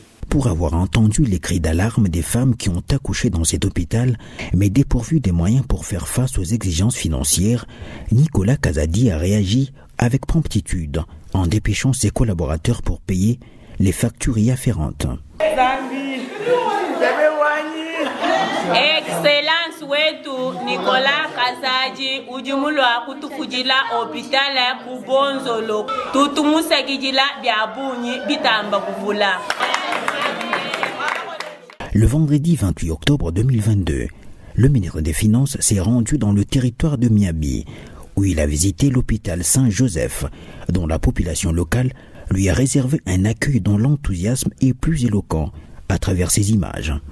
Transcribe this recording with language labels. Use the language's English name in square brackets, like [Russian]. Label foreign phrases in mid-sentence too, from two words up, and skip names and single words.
[French] Pour avoir entendu les cris d'alarme des femmes qui ont accouché dans cet hôpital, mais dépourvues des moyens pour faire face aux exigences financières, Nicolas Kazadi a réagi avec promptitude en dépêchant ses collaborateurs pour payer les factures y afférentes. [Luba-Lulua] Excellence wetu Nicolas Kazadi ujumulwa kutufujila hopitala kubonzolo tutumusagijila byabunyi bitamba kuvula. [French] Le vendredi 28 octobre 2022, le ministre des Finances s'est rendu dans le territoire de Miabi, où il a visité l'hôpital Saint-Joseph, dont la population locale lui a réservé un accueil dont l'enthousiasme est plus éloquent à travers ses images.